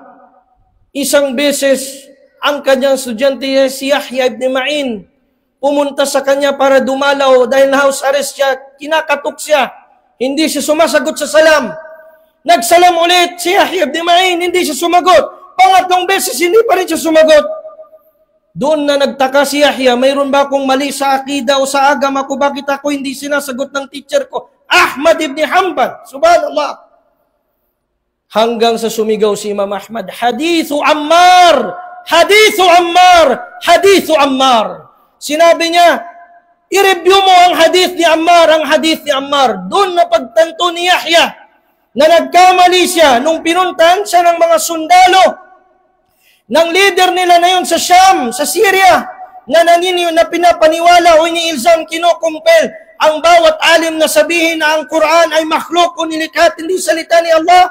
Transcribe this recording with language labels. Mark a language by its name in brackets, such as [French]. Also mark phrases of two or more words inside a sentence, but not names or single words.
[Filipino] Isang beses, ang kanyang estudyante si Yahya ibn Ma'in pumunta sa kanya para dumalaw dahil na- [English] house arrest [Filipino] siya, kinakatok siya, hindi siya sumasagot sa salam. Nagsalam ulit si Yahya ibn Ma'in, hindi siya sumagot. Pangatlong beses, hindi pa rin siya sumagot. Doon na nagtaka si Yahya, mayroon ba akong mali sa akida o sa agam ako? Bakit ako hindi sinasagot ng teacher ko? Ahmad ibn Hanbal. Subhanallah. Hanggang sa sumigaw si Imam Ahmad, [Arabic] حديث عمار! حديث عمار، حديث عمار. [Filipino] Sinabi niya, i-review mo ang hadith ni Ammar, ang hadith ni Ammar. Doon na pagtanto ni Yahya na nagkamali siya nung pinuntahan siya ng mga sundalo ng leader nila na yun sa Sham, sa Syria, na pinapaniwala o iniilzam, kinukumpel ang bawat alim na sabihin na ang Quran ay makhluk o nilikha, hindi salita ni Allah.